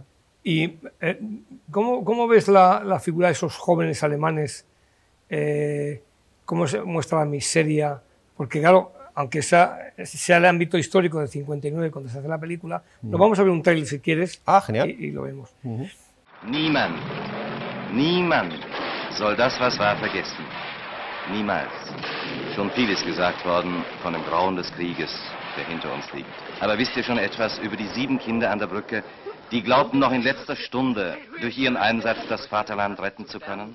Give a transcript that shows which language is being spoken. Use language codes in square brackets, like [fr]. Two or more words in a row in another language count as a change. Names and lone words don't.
[es] ¿Y cómo ves la figura de esos jóvenes alemanes? ¿Cómo se muestra la miseria? Porque claro, aunque sea el ámbito histórico del 59 cuando se hace la película, nos vamos a ver un trailer si quieres. Ah, genial. Y lo vemos. [de] Niemand soll das, was war, vergessen. Niemals. Schon vieles gesagt worden von dem Grauen des Krieges, der hinter uns liegt. Aber wisst ihr schon etwas über die 7 Kinder an der Brücke, die glaubten noch in letzter Stunde durch ihren Einsatz das Vaterland retten zu können?